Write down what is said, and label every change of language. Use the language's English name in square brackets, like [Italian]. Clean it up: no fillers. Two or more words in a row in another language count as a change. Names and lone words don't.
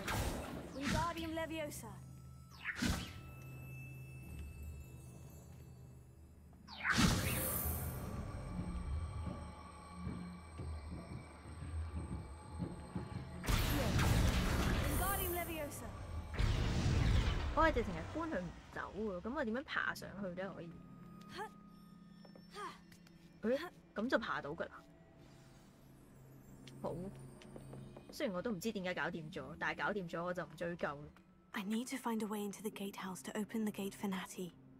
[English] Wingardium Leviosa. Accio. Wingardium Leviosa. [Cantonese] 我係直情係搬佢唔走喎，咁我點樣爬上去咧？可以？咁就爬到㗎啦。好，雖然我都唔知點解搞掂咗，但係搞掂咗我就唔追究啦。 [English] I need to find a way into the gatehouse to open the gate for Natty.